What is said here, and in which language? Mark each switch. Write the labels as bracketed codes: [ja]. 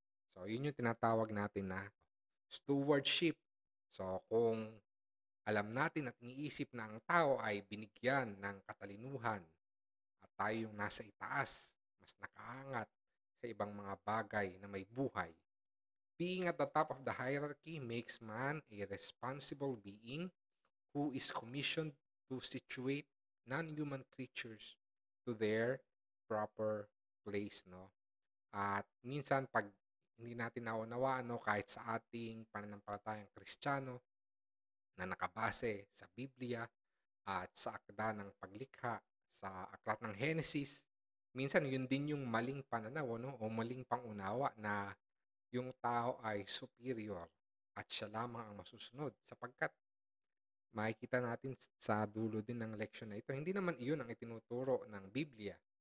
[tl] So yun yung tinatawag natin na stewardship. So kung alam natin at iniisip na ang tao ay binigyan ng katalinuhan at tayo yung nasa itaas, mas nakaangat sa ibang mga bagay na may buhay. [en] Being at the top of the hierarchy makes man a responsible being who is commissioned to situate non-human creatures to their proper place, no? [tl] At minsan pag hindi natin naunawaan, no, kahit sa ating pananampalatayang Kristiyano na nakabase sa Biblia at sa akda ng paglikha sa aklat ng Genesis, minsan yun din yung maling pananaw, no, o maling pangunawa na yung tao ay superior at siya lamang ang masusunod sapagkat makikita natin sa dulo din ng leksyon na ito, hindi naman iyon ang itinuturo ng Biblia.